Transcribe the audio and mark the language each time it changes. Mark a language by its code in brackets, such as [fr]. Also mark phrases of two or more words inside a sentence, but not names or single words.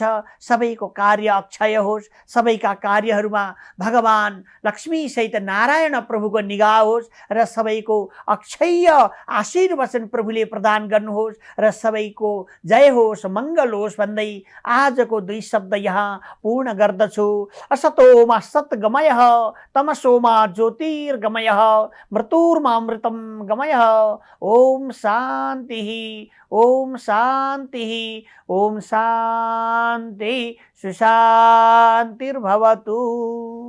[ne] सबैको कार्य अक्षय होस्, सबैका कार्यहरूमा भगवान लक्ष्मी सहित नारायण प्रभुको निगाह होस् र सबैको अक्षय आशीर्वचन प्रभुले प्रदान गर्नुहोस् र सबैको जय होस्, मङ्गल होस् भन्दै आजको 2 शब्द यहाँ पूर्ण गर्दछु। [sa] असतोमा सत्गमयः तमसोमा ज्योतिर्गमयः मृत्युर्मामृतं गमयः। ओम शान्ति, ओम शान्ति, ओम शान्ति, सुशान्तिर्भवतु।